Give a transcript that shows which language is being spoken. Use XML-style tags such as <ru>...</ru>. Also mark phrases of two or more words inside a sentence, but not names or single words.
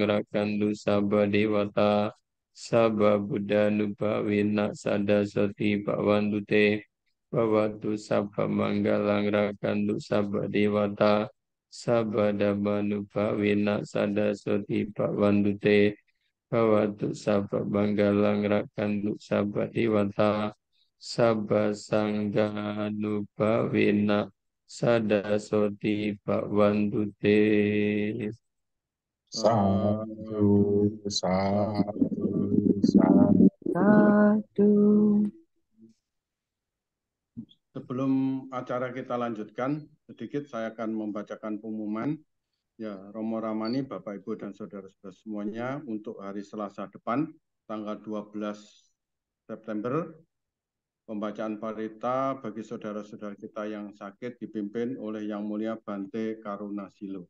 <pi>rakandu sabba dewata Sabba Buddha nubhawina sada soti bhavantu te bhavatu sabba manggalang rakantu sabba dewata Sabba dhamma nubhawina sada soti bhavantu te bhavatu sabba manggalang rakantu sabba dewata Sabba sangha nubhawina sada soti bhavantu te Sadu, sadu, sadu.</pi> <id>Sebelum acara kita lanjutkan, sedikit saya akan membacakan pengumuman. Ya, Romo Ramani, Bapak Ibu dan saudara-saudara semuanya, untuk hari Selasa depan, tanggal 12 September, pembacaan parita bagi saudara-saudara kita yang sakit dipimpin oleh Yang Mulia Bante Karunasilo.</id>